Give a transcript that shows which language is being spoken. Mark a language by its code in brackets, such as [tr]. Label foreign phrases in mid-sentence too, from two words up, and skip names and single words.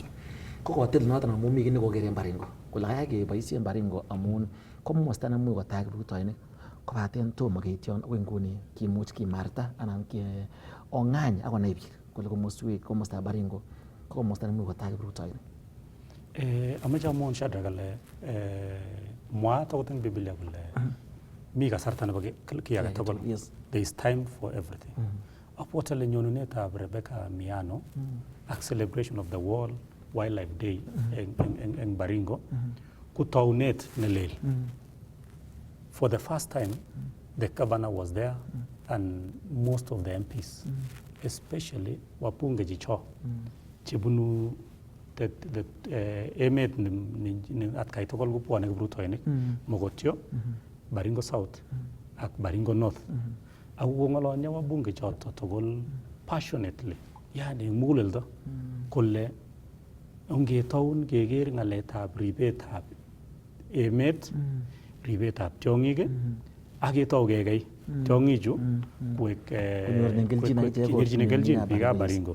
[kln] Ko kotil noton amun mi kit nekokeren Baringo kole kayai keboisien Baringo amun komosta nemuch kotach kiprutoinik kobaten tomo keityon akoi nguni kimuch kimarta anan ong'any akonai biik kole komostab Baringo ko komosta nemuch kotach kiprutoinik. Amache amwaun Shadrack ale mwaat akot eng Biblia kole mi kasarta nebo kiy age tugul. [en] There is time for everything. [kln] Abwoti ale nyonunetab Rebecca Miano ak [en] celebration of [kln] the World Wildlife Day eng Baringo ko taunet nelel. [en] For the first time, the governor was there and most of the MPs, especially [sw] wabunge jicho [kln] chebunu emet ni atkai tugul kopwone kiprutoinik [en] Mogotio, Baringo South ak Baringo North. [kln] Ako kong'olonyo wabunge choto tugul passionately, yani muguleldo kole ongetoun keker ng'aletab ribetab emet, ribetab tiong'ik ak ketou kekei tiong'ichu konyorchine kelchin biikab Baringo.